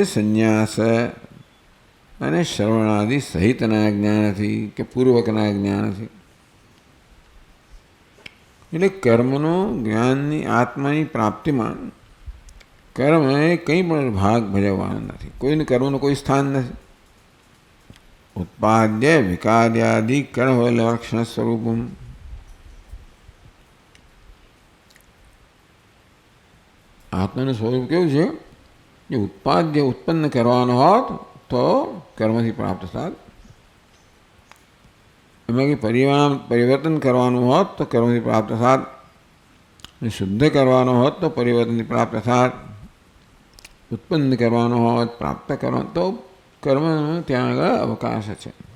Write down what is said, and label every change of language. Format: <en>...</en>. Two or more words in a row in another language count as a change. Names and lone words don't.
<gu>સંન્યાસ અને શ્રવણાદિ સહિતના જ્ઞાનથી કે પૂર્વકના જ્ઞાનથી। એટલે કર્મનો જ્ઞાનની આત્માની પ્રાપ્તિમાં કર્મ એ કંઈ પણ ભાગ ભજવવાનો નથી, કોઈને કર્મનું કોઈ સ્થાન નથી।</gu> <sa>उत्पाद्य विकार्यादि कर्म लक्षण स्वरूपम आत्माનું</sa> <gu>સ્વરૂપ કેવું છે? જે ઉત્પાદ્ય ઉત્પન્ન કરવાનો હોત તો કર્મથી પ્રાપ્ત થાત, એમાં કે પરિવર્તન કરવાનું હોત તો કર્મથી પ્રાપ્ત થાત, શુદ્ધ કરવાનો હોત તો પરિવર્તનથી પ્રાપ્ત થાત, ઉત્પન્ન કરવાનો હોત પ્રાપ્ત કરવાનો તો કર્મનો ત્યાં આગળ અવકાશ છે।</gu>